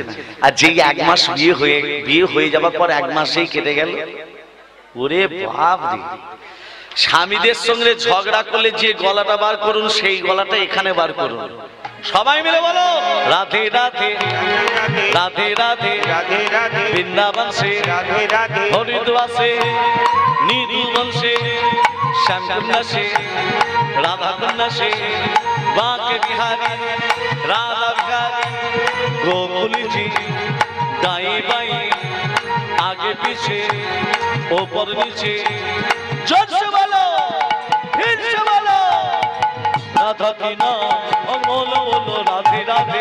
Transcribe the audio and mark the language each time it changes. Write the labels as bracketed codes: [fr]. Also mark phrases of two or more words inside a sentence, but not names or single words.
[bn] আর যেই 1 মাস বিয়ে হয়ে যাবার পর 1 মাসেই কেটে গেল, ওরে বাপ রে, স্বামীদের সঙ্গে ঝগড়া করলে যে গলাটা বার করুন, সেই গলাটা এখানে বার করুন। সবাই মিলে বলো রাধে রাধে রাধে রাধে রাধে রাধে [hi] वृन्दावन से রাধে রাধে हरिद्वार से निधुवन से श्यामकुंडा से राधा कुंडा से बांके बिहारी राधा बिहारी गोकुल जी दाई बाई आगे पीछे ऊपर नीचे जोर से बोलो फिर से बोलो राधा की नाम बोलो बोलो राधे राधे